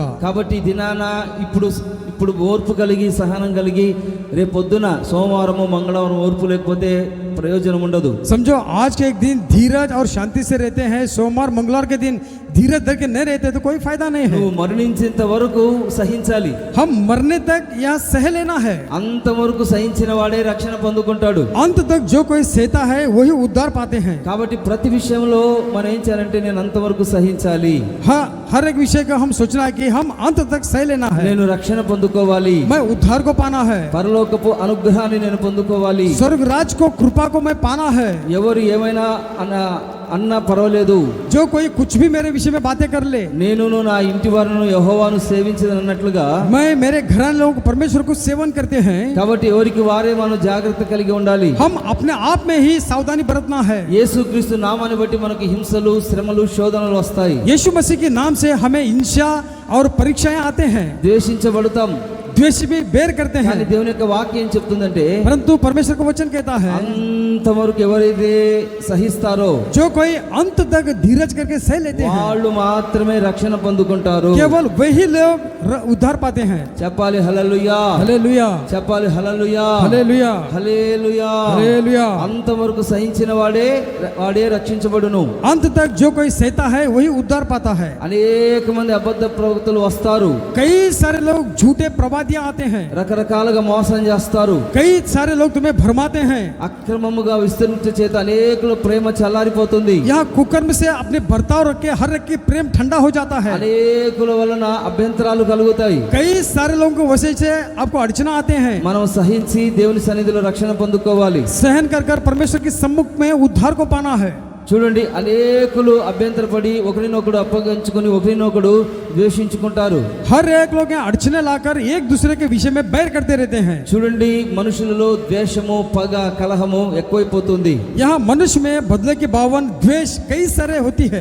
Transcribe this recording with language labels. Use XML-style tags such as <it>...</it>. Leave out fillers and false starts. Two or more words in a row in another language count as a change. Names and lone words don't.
<te>కాబట్టి ఈ దినాన ఇప్పుడు ఓర్పు కలిగి సహనం కలిగి రేపొద్దున సోమవారము మంగళవారం ఓర్పు లేకపోతే ప్రయోజనం ఉండదు.</te> <hi>समझो आज के एक दिन धीरज और शांति से रहते हैं, सोमवार मंगलवार के दिन धीरज धर के नहीं रहते तो कोई फायदा नहीं है।</hi> <te>నువ్వు మరణించేంత వరకు సహించాలి.</te> <hi>हम मरने तक यह सह लेना है।</hi> <te>అంతవరకు సహించిన వాడే రక్షణ పొందుకుంటాడు.</te> <hi>अंत तक जो कोई सहता है वही उद्धार पाते हैं।</hi> <te>కాబట్టి ప్రతి విషయంలో మనం ఏం చేయాలంటే నేను అంతవరకు సహించాలి,</te> <hi>हाँ, हर एक विषय का हम सोचना है कि हम अंत तक सह लेना है।</hi> <te>నేను రక్షణ పొందుకోవాలి,</te> <hi>मैं उद्धार को पाना है,</hi> <te>పరలోకపు అనుగ్రహాన్ని నేను పొందుకోవాలి.</te> <hi>स्वर्ग राज को कृपा को मैं पाना है।</hi> <te>ఎవరు ఏమైనా అన్నా పర్వాలేదు,</te> <hi>जो कोई कुछ भी मेरे विषय में बातें कर ले,</hi> <te>నేనును నా ఇంటి వారును యెహోవాను సేవించదన్నట్లుగా,</te> <hi>मैं मेरे घर लोगों को परमेश्वर को सेवन करते हैं।</hi> <te>కాబట్టి ఎవరికి వారే మనం జాగ్రత్త కలిగి ఉండాలి.</te> <hi>हम अपने आप में ही सावधानी बरतना है।</hi> <te>యేసుక్రీస్తు నామాన్ని బట్టి మనకి హింసలు శ్రమలు శోధనలు వస్తాయి.</te> <hi>यीशु मसीह के नाम से हमें हिंसा और परीक्षाएं आते हैं,</hi> <te>ద్వేషించబడతాం.</te> <hi>द्वेष भी बेर करते</hi> <te>కానీ</te> <hi>हैं,</hi> <te>దేవుని యొక్క వాక్యం ఏం చెప్తుందంటే</te> <hi>परंतु परमेश्वर का वचन कहता है</hi> <te>అంతవరకు ఎవరైతే సహిస్తారో</te> <hi>जो कोई अंत तक धीरज करके सह लेते हैं</hi> <te>వాళ్ళు మాత్రమే రక్షణ పొందుకుంటారు.</te> <hi>केवल वही लोग उद्धार पाते हैं।</hi> <te>చెప్పాలి హల్లెలూయా,</te> <hi>हालेलुया,</hi> <te>చెప్పాలి హల్లెలూయా,</te> <hi>हालेलुया,</hi> <te>హల్లెలూయా.</te> <hi>हालेलुया।</hi> <te>అంతవరకు సహించిన వాడే రక్షించబడును.</te> <hi>अंत तक जो कोई सहता है वही उद्धार पाता है।</hi> <te>అనేక మంది అబద్ధ ప్రవక్తలు వస్తారు,</te> <hi>कई सारे लोग झूठे प्रवादियां आते हैं,</hi> <te>రకరకాలుగా మోసం చేస్తారు.</te> <hi>कई सारे लोग तुम्हें भरमाते हैं।</hi> <te>అక్రమముగా విస్తరించ చేత అనేకుల ప్రేమ చల్లారిపోతుంది.</te> <hi>यहाँ कुकर्म से अपने बर्ताव रख के हर एक की प्रेम ठंडा हो जाता है।</hi> <te>అనేకుల వలన అభ్యంతరాలు కలుగుతాయి.</te> <hi>कई सारे लोगों को वजह से आपको अड़चना आते हैं।</hi> <te>మనం సహించి దేవుని సన్నిధిలో రక్షణ పొందుకోవాలి.</te> <hi>सहन कर कर परमेश्वर के सम्मुख में उद्धार को पाना है।</hi> <te>చూడండి, అనేకులు అభ్యంతరపడి ఒకరినొకడు అప్పగించుకొని ఒకరినొకడు ద్వేషించుకుంటారు.</te> <hi>हर एक लोग यहाँ अड़चने लाकर एक दूसरे के विषय में बैर करते रहते हैं।</hi> <te>చూడండి, మనుషులలో ద్వేషము పగ కలహము ఎక్కువైపోతుంది.</te> <hi>यहाँ मनुष्य में बदले की भावन द्वेष कई सारे होती है।</hi>